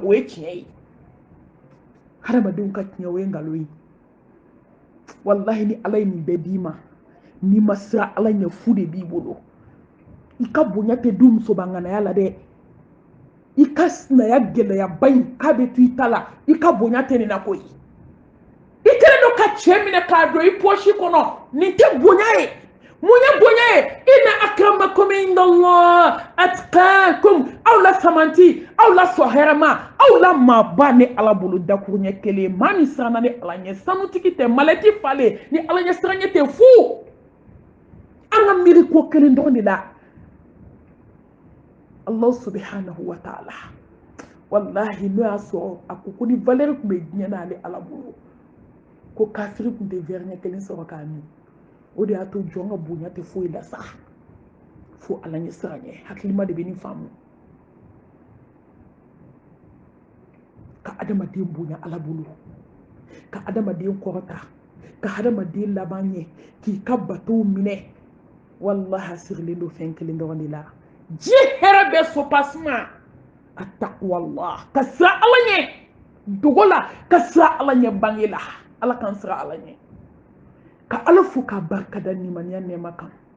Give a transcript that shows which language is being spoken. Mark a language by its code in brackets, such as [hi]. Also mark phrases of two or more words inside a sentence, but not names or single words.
[bm] o ye tiɲɛ ye hadamadenw ka tiɲɛ o ye nkalon ye walahi ni ala ye nin bɛɛ d'i ma n'i ma siran ala ɲɛ fu de b'i bolo i ka bonya tɛ du musobanganaya la dɛ i ka sinaya gɛlɛyaba in k'a bɛ to i ta la i ka bonya tɛ nin na koyi i kɛlen don ka cɛ minɛ k'a don i pɔsi kɔnɔ nin tɛ bonya ye mun ye bonya ye [ar] إن أكرمكم عند الله أتقاكم [bm] aw la samanti aw la sɔn hɛrɛma aw la maaba ni ala bolo dakuru ɲɛ kelen maa min siranna ni ala ɲɛ sanutigi tɛ malɛti falen ni ala ɲɛ siranɲɛ tɛ fu an ka miiri ko kelen dɔrɔn de la [ar] الله سبحانه وتعالى [bm] wallahi n'o y'a sɔrɔ a ko ni valeur tun bɛ diɲɛ na ale ala bolo ko kafiri tun tɛ verre ɲɛ kelen sɔrɔ k'a min o de y'a to jɔn ka bonya tɛ foyi la sa fo ala ɲɛ siranɲɛ hakilima de bɛ nin faamu ka adamaden bonya ala bolo ka adamaden kɔrɔta ka adamaden laban ɲɛ k'i ka batow minɛ wallahi a sirilen don fɛn kelen dɔrɔn de la diɲɛ hɛrɛ bɛ sopasima a taqwallah ka siran ala ɲɛ dogo la ka siran ala ɲɛ bange la ala k'an siran ala ɲɛ ka ala fo k'a barikada nimaniya nɛɛma kan